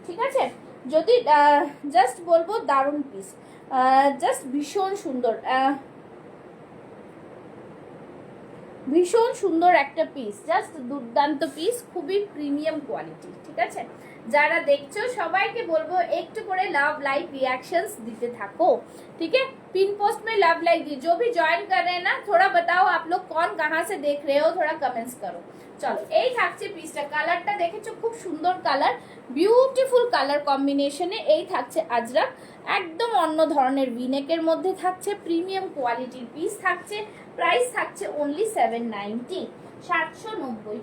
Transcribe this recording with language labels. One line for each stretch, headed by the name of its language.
Bangla: ঠিক আছে, যদি জাস্ট বলবো দারুণ পিস, জাস্ট ভীষণ সুন্দর, ভীষণ সুন্দর একটা পিস, জাস্ট দুর্দান্ত পিস, খুবই প্রিমিয়াম কোয়ালিটি। ঠিক আছে, যারা দেখছো সবাইকে বলবো একটু করে লাভ
Hindi: लाइक रिएक्शंस देते
Bangla: থাকো।
Hindi: ठीक है, पिन पोस्ट में लव लाइक दी, जो भी ज्वाइन कर रहे हैं ना, थोड़ा बताओ आप लोग कौन कहाँ से देख रहे हो, थोड़ा कमेंट्स करो।
Bangla: চলো এই থাকছে পিসটা, কালারটা দেখেছো খুব সুন্দর কালার, বিউটিফুল কালার কম্বিনেশনে। এই থাকছে আজরাক, একদম অন্য ধরনের ভিনেকের মধ্যে থাকছে, প্রিমিয়াম কোয়ালিটির পিস থাকছে, প্রাইস থাকছে অনলি 790 790।